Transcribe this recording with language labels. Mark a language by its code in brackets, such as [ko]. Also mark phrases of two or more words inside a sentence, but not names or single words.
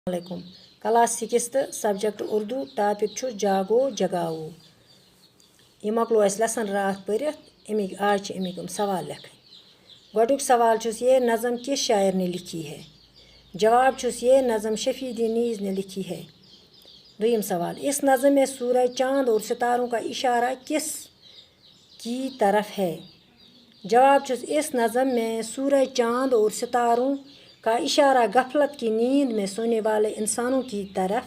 [ks] علیکم کلاس 6 سبجیکٹ اردو ٹاپک چھُ جاگو جگاؤ یہ مۄکلو اَسہِ لیسن راتھ پٔرِتھ آج چھِ اَمِکۍ سوال لیکھٕنۍ گۄڈٕنیُک سوال چھُس [ur] یہ نظم کس شاعر نے لکھی ہے [ks] جواب چھُس [ur] یہ نظم شفیع نیز نے لکھی ہے [ks] دوٚیِم سوال [ur] اس نظم میں سورج چاند اور ستاروں کا اشارہ کس کی طرف ہے [ks] جواب چھُس [ur] اس نظم میں سورج چاند اور ستاروں کا اشارہ غفلت کی نیند میں سونے والے انسانوں کی طرف